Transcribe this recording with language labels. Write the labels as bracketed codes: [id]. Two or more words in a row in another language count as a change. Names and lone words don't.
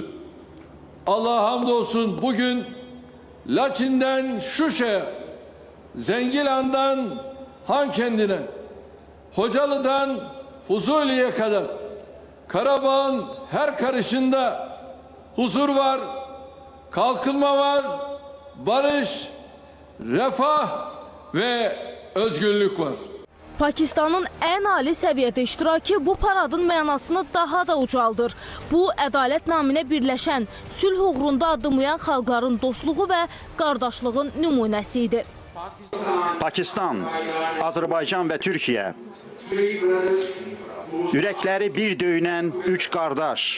[tr] Allah'a hamdolsun bugün Laçin'den Şuşa'ya, Zengilan'dan Hankendin'e, Hocalı'dan Fuzuli'ye kadar Karabağ'ın her karışında huzur var, kalkınma var, barış, refah ve özgürlük var. [az] Pakistanın ən ali səviyyədə iştirakı bu paradın mənasını daha da ucaldır. Bu, ədalət naminə birləşən, sülh uğrunda addımlayan xalqların dostluğu və qardaşlığın nümunəsi idi. Pakistan, Azərbaycan və Türkiyə ürəkləri bir döyünən üç qardaş.